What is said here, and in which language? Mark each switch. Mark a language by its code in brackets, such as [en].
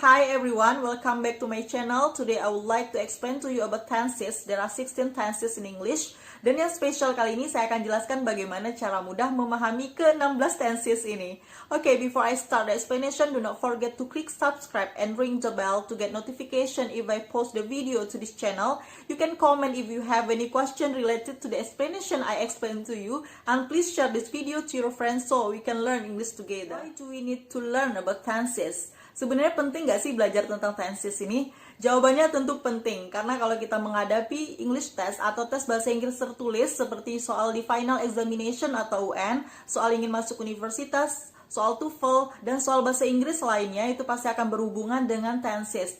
[en] Hi everyone, welcome back to my channel. Today I would like to explain to you about tenses. There are 16 tenses in English. [id] Dan yang spesial kali ini saya akan jelaskan bagaimana cara mudah memahami ke-16 tenses ini. [en] Okay, before I start the explanation, do not forget to click subscribe and ring the bell to get notification if I post the video to this channel. You can comment if you have any question related to the explanation I explained to you. And please share this video to your friends so we can learn English together. Why do we need to learn about tenses? [id] Sebenarnya penting nggak sih belajar tentang tenses ini? Jawabannya tentu penting, karena kalau kita menghadapi English test atau tes bahasa Inggris tertulis seperti soal di final examination atau UN, soal ingin masuk universitas, soal TOEFL, dan soal bahasa Inggris lainnya, itu pasti akan berhubungan dengan tenses.